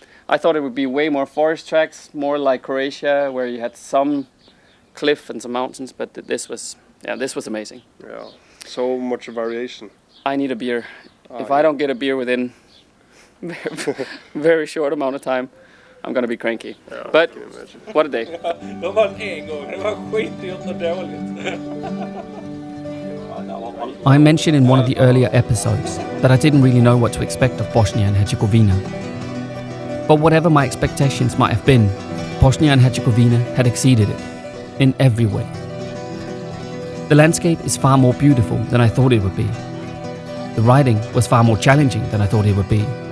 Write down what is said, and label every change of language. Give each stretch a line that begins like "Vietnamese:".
English: I thought it would be way more forest tracks, more like Croatia, where you had some cliff and some mountains, but this was amazing. Yeah, so much variation. I need a beer. If I don't get a beer within very short amount of time, I'm gonna be cranky. Yeah, but I can imagine. what a day.
Swedish: Det var en gång, det var skitdyrt och dåligt.
English: I mentioned in one of the earlier episodes that I didn't really know what to expect of Bosnia and Herzegovina. But whatever my expectations might have been, Bosnia and Herzegovina had exceeded it, in every way. The landscape is far more beautiful than I thought it would be. The riding was far more challenging than I thought it would be.